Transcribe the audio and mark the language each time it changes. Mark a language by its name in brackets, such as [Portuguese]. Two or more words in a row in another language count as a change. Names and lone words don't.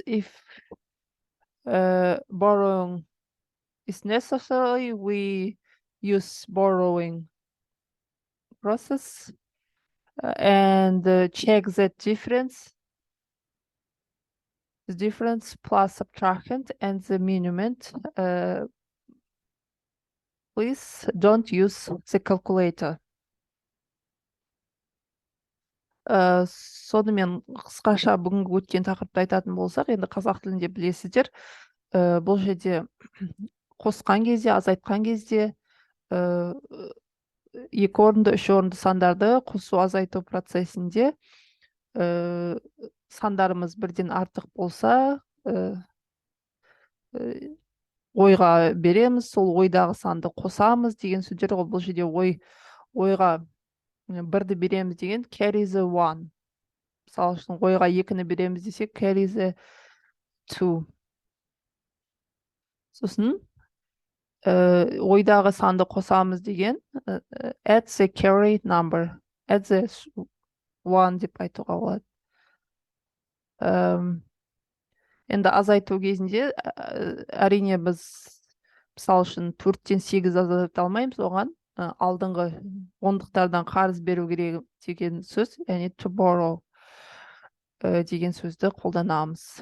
[English] If borrowing is necessary, we use borrowing process and check that difference. The difference plus subtrahend and the minument. Please don't use the calculator. [Kazakh] Сонымен қысқаша бүгінгі өткен тақырыпты айтатын болсақ, енді қазақ тілінде білесіздер, бұл жерде қосқан кезде, азайтқан кезде екі орынды, үш орынды сандарды қосу азайту процесінде сандарымыз бірден артық болса, ойға береміз, сол ойдағы санды қосамыз деген сөздер ғой. Бұл жерде ойға бірді береміз деген [English] carry the one. [Kazakh] Мысалы үшін ойға екіні береміз десек [English] carry the two. [Kazakh] Сосын ойдағы санды қосамыз деген [English] add the carry number. Add the one [Kazakh] деп айтуға болады. Енді азайту кезінде әрине біз мысалы үшін 4-тен 8 азайта алмаймыз, оған алдыңғы ондықтардан қарыз беру керек деген сөз, яғни [English] to borrow [Kazakh] деген сөзді қолданамыз.